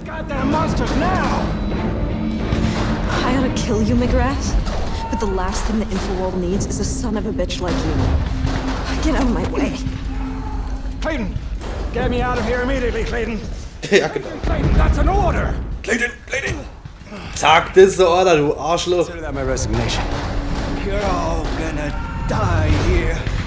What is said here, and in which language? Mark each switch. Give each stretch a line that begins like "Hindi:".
English: Goddamn monsters now! I ought to kill you, McGrath. But the last thing the Infoworld needs is a son of a bitch like you. Get out of my way. Clayton! Get me out of here immediately, Clayton!
German: Ja, genau.
English: Clayton, that's an order! Clayton.
German: Zack, das ist der Order, du Arschloch.
English: Consider that my resignation. You're all gonna die here.